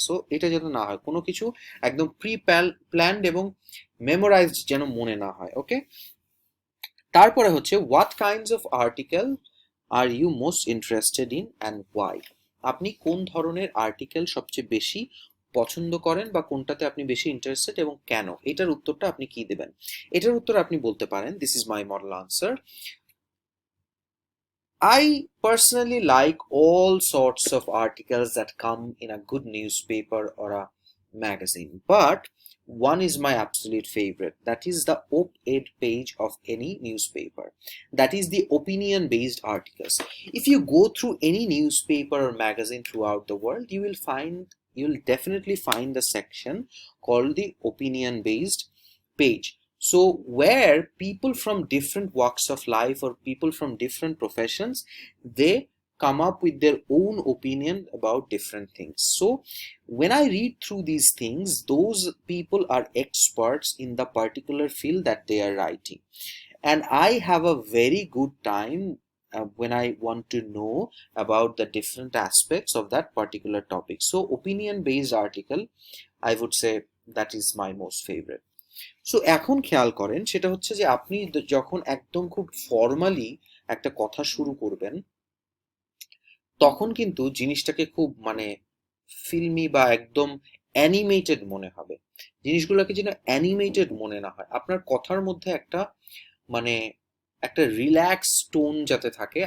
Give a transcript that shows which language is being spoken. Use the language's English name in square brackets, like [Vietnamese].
[Bangla] So এটা যেন না হয়, কোনো কিছু একদম প্ল্যান্ড এবং মেমোরাইজড যেন মনে না হয়। [English] okay, [Bangla] তারপরে হচ্ছে [English] What kinds of article are you most interested in and why. [Bangla] আপনি কোন ধরনের আর্টিকেল সবচেয়ে বেশি পছন্দ করেন, বা কোনটাতে আপনি বেশি ইন্টারেস্টেড এবং কেন, এটার উত্তরটা আপনি কি দেবেন। এটার উত্তর আপনি বলতে পারেন, [English] This is my model answer, I personally like all sorts of articles that come in a good newspaper or a magazine, but one is my absolute favorite. That is the op-ed page of any newspaper. That is the opinion-based articles. If you go through any newspaper or magazine throughout the world, you'll definitely find the section called the opinion-based page. So where people from different walks of life or people from different professions, they come up with their own opinion about different things. So when I read through these things, those people are experts in the particular field that they are writing, and I have a very good time when I want to know about the different aspects of that particular topic. So opinion based article, I would say, that is my most favorite. [Bangla] So এখন খেয়াল করেন, সেটা হচ্ছে যে আপনি যখন একদম খুব ফর্মালি একটা কথা শুরু করবেন, তখন কিন্তু জিনিসটাকে খুব মানে ফিল্মি বা একদম অ্যানিমেটেড মনে হবে। জিনিসগুলোকে যেন অ্যানিমেটেড মনে না হয়, আপনার কথার মধ্যে একটা মানে একটা রিল্যাক্স টোন যাতে থাকে।